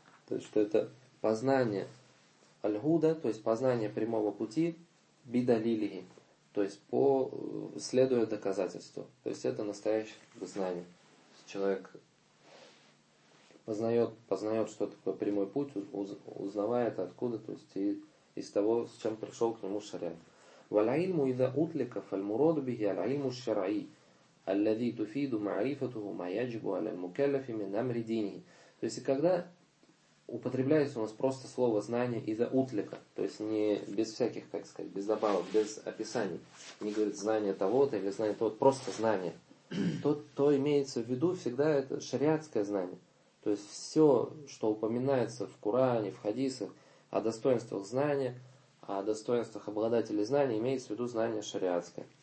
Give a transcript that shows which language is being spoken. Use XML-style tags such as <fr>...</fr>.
<ru>То есть, что это познание альгуда, то есть познание прямого пути бидалили. То есть, следуя доказательству. То есть, это настоящее знание. Человек познает, что такое прямой путь, узнавая это откуда, то есть, из того, с чем пришел к нему шариат.</ru> <ar>والعلم إذا أطلق فالمراد به العلم الشرعي الذي تفيد معرفته ما يجب على المكلف من أمر دينه.</ar> <ru>То есть когда употребляется у нас просто слово знание из-за утлика, то есть не без всяких, как сказать, без добавок, без описаний, не говорит знание того-то или знание того-то, просто знание, то имеется в виду всегда это шариатское знание. То есть все, что упоминается в Коране, в хадисах о достоинствах знания, о достоинствах обладателей знания, имеется в виду знание шариатское.</ru>